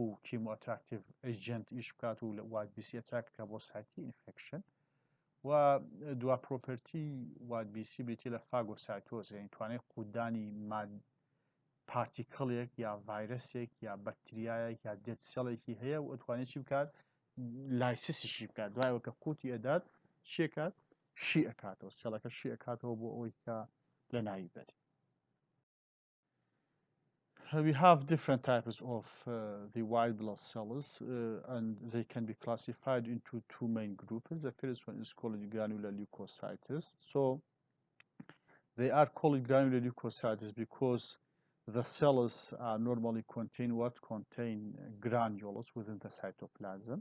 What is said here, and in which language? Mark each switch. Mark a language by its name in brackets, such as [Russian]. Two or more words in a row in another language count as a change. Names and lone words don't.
[English] chemotactic agent [Central Kurdish] ئیش بکات و لە [English] white BC [Central Kurdish] ئەتراکتکە بۆ سایتی ئینفێکشن و دوا پرۆپەرتی [English] white BC [Central Kurdish] بریتە لە فاگۆسایتۆز یعنی توانێت قودانی پارتیکڵێک یا ڤایرسێک یا بەکتریایەک یا دێت سێڵێکی هەیە و ئەتوانێت چی بکات لایسیسیشی بکات دوایەوە کە قوتی ئەدات چیەکات شی ئەکاتەوە سێڵەکە شی ئەکاتەوە بۆ ئەوەی کە لە ناوی بێت. [English] We have different types of the white blood cells and they can be classified into two main groups. The first one is called granular leukocytes. So they are called granular leukocytes because the cells normally contain granules within the cytoplasm.